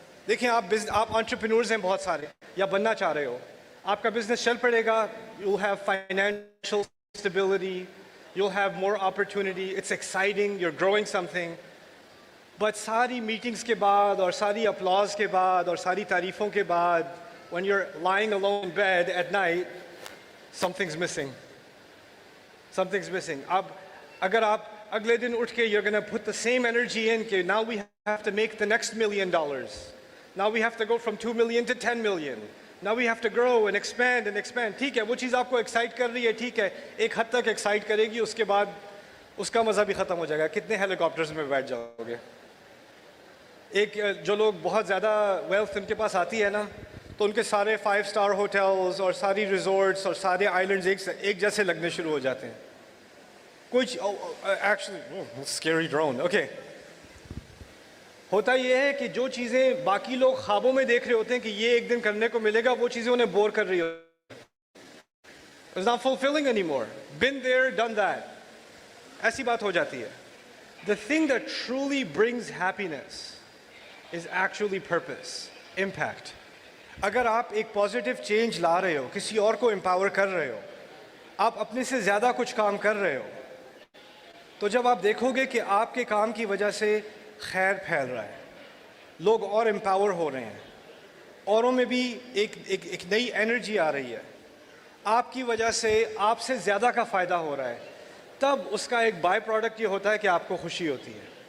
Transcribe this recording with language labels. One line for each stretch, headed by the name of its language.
Urdu: دیکھیں آپ انٹرپرینورز ہیں بہت سارے, یا بننا چاہ رہے ہو, آپ کا بزنس چل پڑے گا,
English: You have financial stability, you have more opportunity, it's exciting, you are growing something.
Urdu: But ساری میٹنگز کے بعد اور ساری اپلاز کے بعد اور ساری تعریفوں کے بعد,
English: when you're lying alone in bed at night, something's missing.
Urdu: اب اگر آپ اگلے دن اٹھ کے
English: you're gonna put the same energy in کہ now we have to make the next $1 million. Now we have to go from 2 million to 10 million. Now we have to grow and expand.
Urdu: ٹھیک ہے, وہ چیز آپ کو excite کر رہی ہے, ٹھیک ہے, ایک حد تک ایکسائٹ کرے گی, اس کے بعد اس کا مزہ بھی ختم ہو جائے گا. کتنے ہیلی کاپٹرز میں بیٹھ جاؤ گے. ایک جو لوگ بہت زیادہ ویلتھ ان کے پاس آتی ہے نا, تو ان کے سارے 5 اسٹار ہوٹلز اور ساری ریزورٹس اور سارے آئلینڈز ایک جیسے لگنے شروع ہو جاتے ہیں. کچھ ایکچولی اسکیری ڈرون, اوکے. ہوتا یہ ہے کہ جو چیزیں باقی لوگ خوابوں میں دیکھ رہے ہوتے ہیں کہ یہ ایک دن کرنے کو ملے گا, وہ چیزیں انہیں بور کر رہی ہوتی ہیں.
English: It's not fulfilling anymore. Been there, done that.
Urdu: ایسی بات ہو جاتی ہے.
English: The thing that truly brings happiness is actually purpose, impact.
Urdu: اگر آپ ایک پازیٹیو چینج لا رہے ہو, کسی اور کو امپاور کر رہے ہو, آپ اپنے سے زیادہ کچھ کام کر رہے ہو, تو جب آپ دیکھو گے کہ آپ کے کام کی وجہ سے خیر پھیل رہا ہے, لوگ اور امپاور ہو رہے ہیں, اوروں میں بھی ایک نئی انرجی آ رہی ہے, آپ کی وجہ سے آپ سے زیادہ کا فائدہ ہو رہا ہے, تب اس کا ایک بائی پروڈکٹ یہ ہوتا ہے کہ آپ کو خوشی ہوتی ہے.